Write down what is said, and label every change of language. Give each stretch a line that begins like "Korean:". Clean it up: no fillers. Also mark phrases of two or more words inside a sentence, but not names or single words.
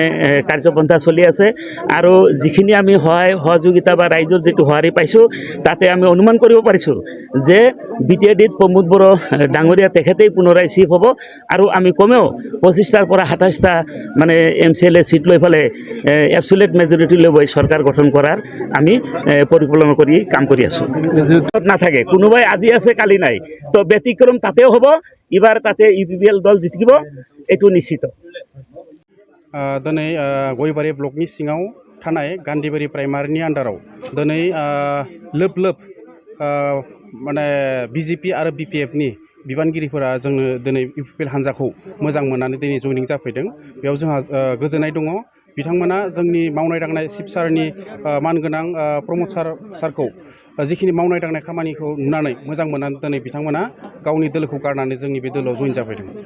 Assamese: কাৰ্যপন্থা চলি আছে আৰু যিখিনি আমি সহযোগিতা বা ৰাইজৰ যেটো সঁহাৰি পাইছোঁ তাতে আমি অনুমান কৰিব পাৰিছোঁ যে বিটিএডিত প্ৰমোদ বড়ো ডাঙৰীয়া তেখেতেই পুনৰাই চিফ হ'ব আৰু আমি কমেও 25টাৰ পৰা 27টা মানে MCLA সিট লৈ ফেলে
English: absolute majority
Assamese: লৈ সরকার গঠন কৰাৰ আমি পৰিকল্পনা কৰি কাম কৰি আছোঁ নাথাকে কোনোবাই আজি আছে কালি নাই তো ব্যতিক্ৰম তাতেও হ'ব এবাৰ তাতে ইপিবিএল দল জিকিব এটো নিশ্চিত
Bodo: दिनै गयबारि ब्लकनि सिङाव थानाय गान्धीबारि प्राइमारिनि आन्डाराव दिनै लोब लोब माने बिजेपि आरो बिपिएफनि बिबानगिरिफोरा जोंनो दिनै इउपिपिएल हान्जाखौ मोजां मोननानै दिनै जयनिं जाफैदों बेयाव जोंहा गोजोननाय दङ बिथांमोना जोंनि मावनाय दांनाय चिफ सारनि मानगोनां प्रमोद सारखौ जिखिनि मावनाय दांनाय खामानिखौ नुनानै मोजां मोननानै दिनै बिथांमोना गावनि दोलोखौ गारनानै जोंनि बे दोलोआव जयेन जाफैदों